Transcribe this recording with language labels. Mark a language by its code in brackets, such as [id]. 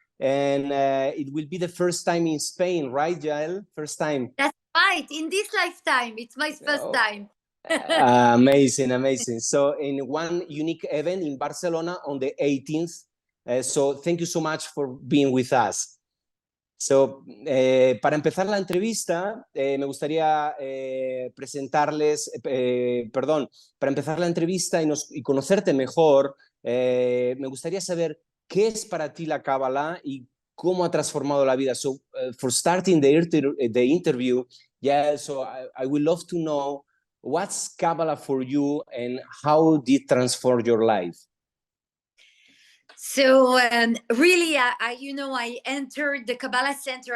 [en] And it will be the first time in Spain, right, Yael? First time. That's right. In this lifetime, it's my first time. Amazing, amazing. So in one unique event in Barcelona on the 18th. So thank you so much for being with us. [es] So, para empezar la entrevista, me gustaría presentarles, para empezar la entrevista y conocerte mejor, me gustaría saber qué es para ti la Kabbalah y cómo ha transformado la vida. [en] So, for starting the interview, yeah, so I would love to know what's Kabbalah for you and how did it transform your life? So really, I entered the Kabbalah Center.